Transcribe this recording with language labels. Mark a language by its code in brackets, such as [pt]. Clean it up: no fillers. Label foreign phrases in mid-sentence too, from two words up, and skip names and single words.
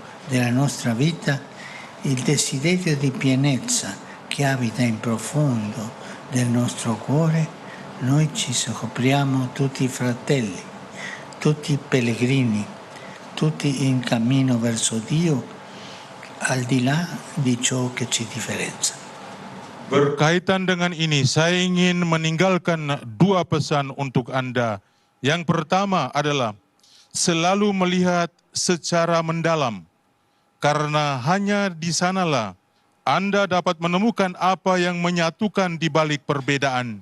[it] della nostra vita, il desiderio di pienezza che abita in profondo del nostro cuore, noi ci scopriamo tutti fratelli, tutti pellegrini, tutti in cammino verso Dio, al di là di ciò che ci differenzia. [id] Berkaitan dengan ini, saya ingin meninggalkan dua pesan untuk Anda. Yang pertama adalah selalu melihat secara mendalam, karena hanya di sanalah Anda dapat menemukan apa yang menyatukan di balik perbedaan.